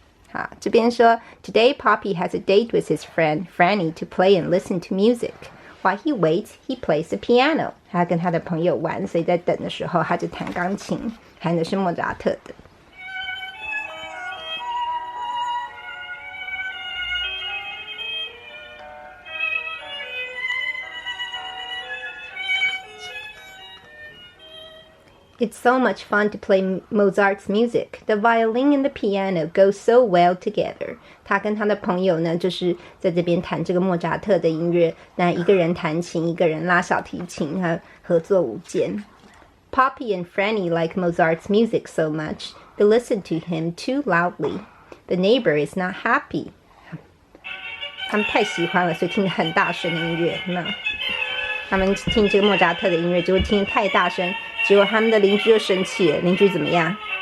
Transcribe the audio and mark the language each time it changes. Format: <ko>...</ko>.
<zh>好，这边说</zh> <en>Today Poppy has a date with his friend Franny to play and listen to music. While he waits, he plays the piano.</en> <zh>他跟他的朋友玩，所以在等的时候他就弹钢琴，弹的是莫扎特的。</zh> <en>It's so much fun to play Mozart's music. The violin and the piano go so well together.</en> <zh>他跟他的朋友呢，就是在这边弹这个莫扎特的音乐。那一个人弹琴，一个人拉小提琴，他合作无间。</zh> <en>Poppy and Franny like Mozart's music so much, they listen to him too loudly. The neighbor is not happy.</en> <zh>他们太喜欢了，所以听得很大声的音乐。那他们听这个莫扎特的音乐，就会听得太大声。结果他们的邻居就生气了，邻居怎么样？</zh>